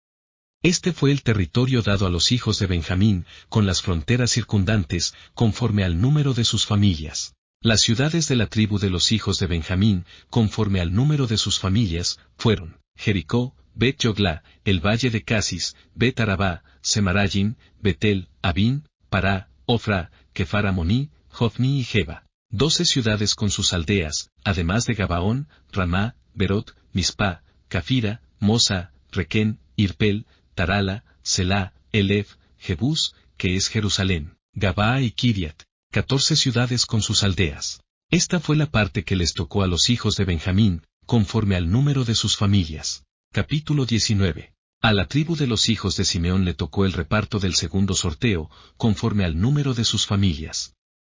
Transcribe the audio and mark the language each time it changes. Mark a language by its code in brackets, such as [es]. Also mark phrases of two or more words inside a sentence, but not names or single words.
[es] Este fue el territorio dado a los hijos de Benjamín, con las fronteras circundantes, conforme al número de sus familias. Las ciudades de la tribu de los hijos de Benjamín, conforme al número de sus familias, fueron Jericó, Bet-Yoglá, el valle de Casis, Bet-Arabá, Semarayim, Betel, Abín, Pará, Ofra, Kefar Amoní, Jofni y Geba. 12 ciudades con sus aldeas, además de Gabaón, Ramá, Berot, Mispa, Cafira, Mosa, Requén, Irpel, Tarala, Selá, Elef, Jebús, que es Jerusalén, Gabaa y Kiriat, 14 ciudades con sus aldeas. Esta fue la parte que les tocó a los hijos de Benjamín, conforme al número de sus familias. Capítulo 19. A la tribu de los hijos de Simeón le tocó el reparto del segundo sorteo, conforme al número de sus familias.